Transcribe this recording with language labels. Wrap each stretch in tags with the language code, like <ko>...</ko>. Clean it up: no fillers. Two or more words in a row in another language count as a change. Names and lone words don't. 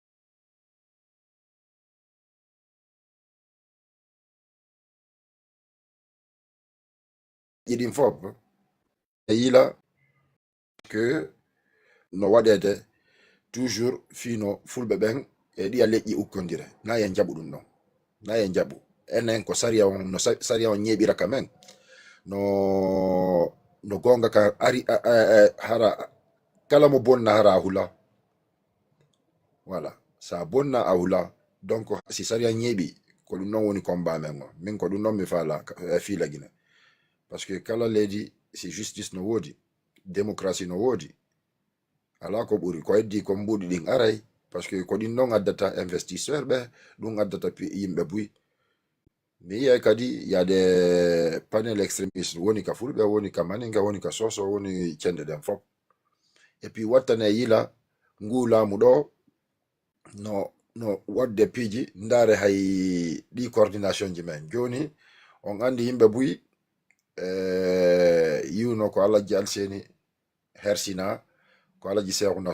<ff>ɗin fop e yila que no waɗede toujours fino fulɓe ɓen e ɗiya leƴƴi ukkodire na yen jaɓu ɗum ɗon na yen jaɓu enen ko saria on no saria on ñeeɓira ka men no gonga ka ari hara kala mo bonna hara hula voilà sa bonna a hula donc si saria ñeeɓi ko ɗum noon woni combat men o min ko ɗum noon mi faala fiila Guinée</ff> <fr>parce que</fr> <ff>kala leydi si justice no woodi démocratie no woodi ala ko ɓuri ko heddi ko mbuɗi ɗin aray</ff> <fr>parce que</fr> <ff>ko ɗin noon addata investisseur ɓe ɗum addata yimɓe buy mi yiyay kadi yade panel extrémiste woni ka fulɓe woni ka maninga woni ka soso woni cende ɗen fop</ff> <fr>et puis</fr> <ff>wattane yila ngu laamu ɗo no no wadde piiji ndare hay ɗi coordination ji men joni on andi yimɓe buyi yiwno ko alaji alseni hersina ko alaji sehuna</ff>